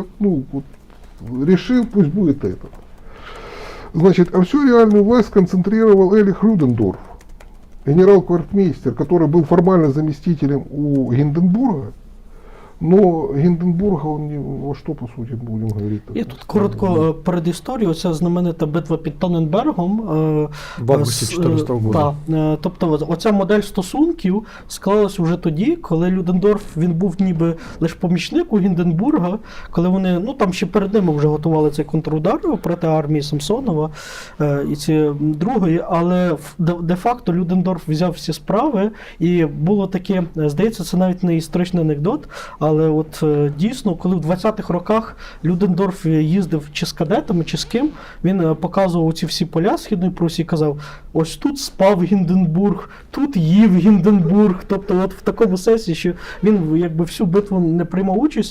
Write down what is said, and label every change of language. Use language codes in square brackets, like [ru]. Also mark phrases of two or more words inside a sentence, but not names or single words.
[ru] Ну вот, решил, пусть будет этот. Значит, а всю реальную власть сконцентрировал Эрих Людендорф, генерал-квартирмейстер, который был формально заместителем у Гинденбурга, Но Гинденбурга, он не, во что, по сути, будем говорить? [uk] Я тут коротко перед історією, оця знаменита битва під Таненбергом. В августі 14 року. Так, тобто оця модель стосунків склалась вже тоді, коли Людендорф, він був ніби лише помічник у Гінденбурга, коли вони, ну там ще перед ними вже готували цей контрудар проти армії Самсонова і ці другої, але де-факто Людендорф взяв всі справи, і було таке, здається, це навіть не історичний анекдот, але от дійсно, коли в 20-х роках Людендорф їздив чи з кадетами, чи з ким, він показував ці всі поля Східної Прусії і казав, ось тут спав Гінденбург, тут їв Гінденбург, тобто от в такому сенсі, що він якби всю битву не приймав участь.